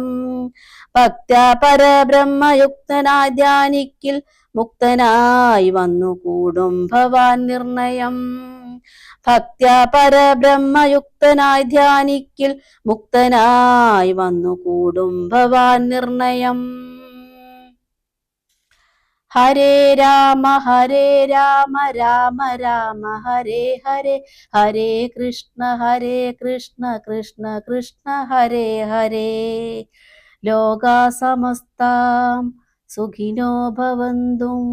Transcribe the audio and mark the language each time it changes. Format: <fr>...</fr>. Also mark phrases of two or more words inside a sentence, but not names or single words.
<ml>ഭക്ത്യാ പരബ്രഹ്മയുക്തനായി ധ്യാനിക്കിൽ മുക്തനായി വന്നു കൂടും ഭവാൻ നിർണയം. ഭക്ത്യാ പരബ്രഹ്മയുക്തനായി ധ്യാനിക്കിൽ മുക്തനായി വന്നു കൂടും ഭവാൻ നിർണയം. ഹരേ രാമ രാമ രാമ ഹരേ ഹരേ ഹരേ കൃഷ്ണ കൃഷ്ണ കൃഷ്ണ ഹരേ ഹരേ.</ml> <sa>ലോകാ സമസ്താം സുഖിനോ ഭവന്തു.</sa>